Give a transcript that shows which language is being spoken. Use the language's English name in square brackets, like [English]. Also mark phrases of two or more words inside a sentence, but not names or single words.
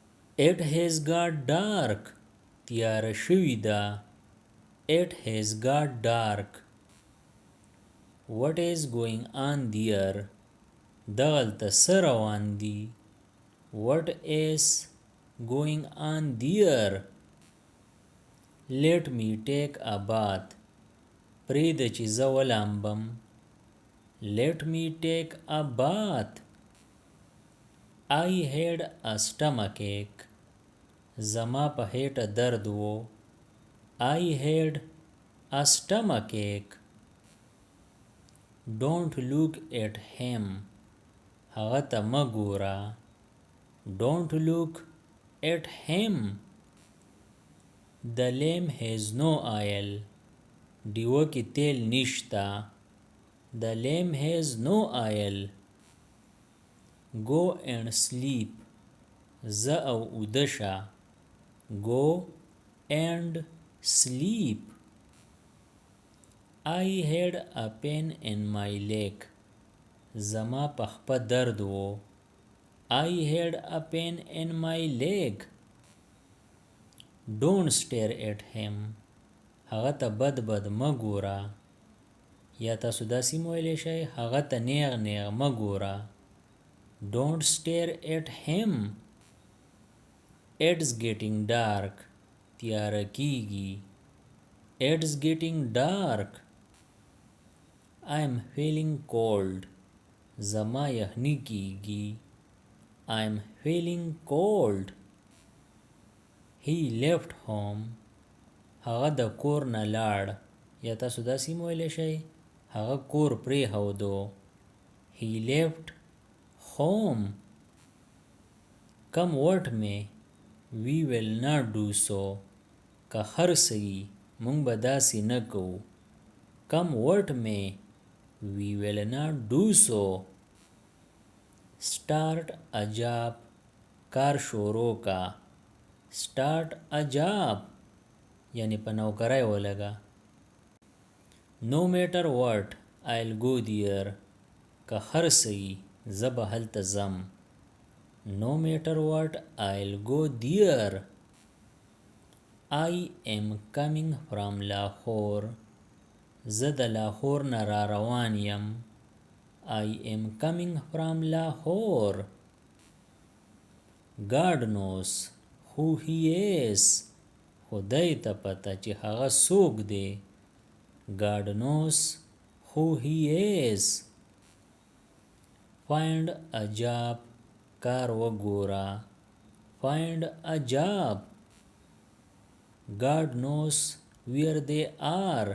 [English] It has got dark. [Pashto] تیاره شوې ده. [English] It has got dark. What is going on there? [Pashto] دغلته څه روان دي. [English] What is going on there? Let me take a bath. [Pashto] پرېږده چې زه ولامبم. [English] Let me take a bath. I had a stomachache. [Pashto] زما په هېټه درد و. [English] I had a stomachache. Don't look at him. [Pashto] هغه ته مه ګوره. [English] Don't look at him. The lamp has no oil. [Pashto] ډیوه کې تیل نشته. [English] The lamp has no oil. Go and sleep. [Pashto] زه او اوده شه. [English] Go and sleep. I had a pain in my leg. [Pashto] زما په خپه درد و. [English] I had a pain in my leg. Don't stare at him. [Pashto] هغه ته بد بد مه ګوره. یا تاسو داسې هم ویلی شئ هغه ته نیغ نیغ مه ګوره. [English] Don't stare at him. It's getting dark. [Pashto] تیاره کیږي. [English] It's getting dark. I'm feeling cold. [Pashto] زما یخني کیږي. [English] I'm feeling cold. He left home. [Pashto] هغه د کور نه لاړ. یا تاسو داسې هم ویلی شئ هغه کور پرېښودو. [English] He left home. Come what may. We will not do so. [Pashto] که هر څه وي موږ به داسې نه کوو. [English] Come what may. We will not do so. Start a job. [Pashto] کار شروع کا. [English] Start a job. [Pashto] یعنی په نوکرۍ ولګه. [English] No matter what, I'll go there. [Pashto] که هر څه وي زه به هلته ځم. [English] No matter what, I'll go there. I am coming from Lahore. [Pashto] زه د لاهور نه را روان یم. [English] I am coming from Lahore. God knows who he is. [Pashto] خدای ته پته چې هغه څوک دی. [English] God knows who he is. Find a job. [Pashto] کار وګوره. [English] Find a job. God knows where they are.